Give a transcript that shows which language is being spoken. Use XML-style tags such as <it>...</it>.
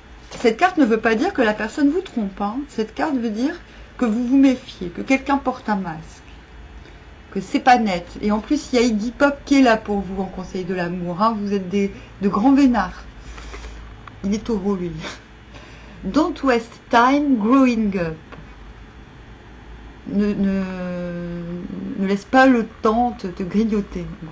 <fr>Cette carte ne veut pas dire que la personne vous trompe. Hein. Cette carte veut dire que vous vous méfiez, que quelqu'un porte un masque. que c'est pas net. Et en plus, il y a Iggy Pop qui est là pour vous en conseil de l'amour. Hein. Vous êtes de grands vénards. Il est taureau, lui.</fr> <en>Don't waste time growing up.</en> <fr>Ne laisse pas le temps te grignoter.</fr>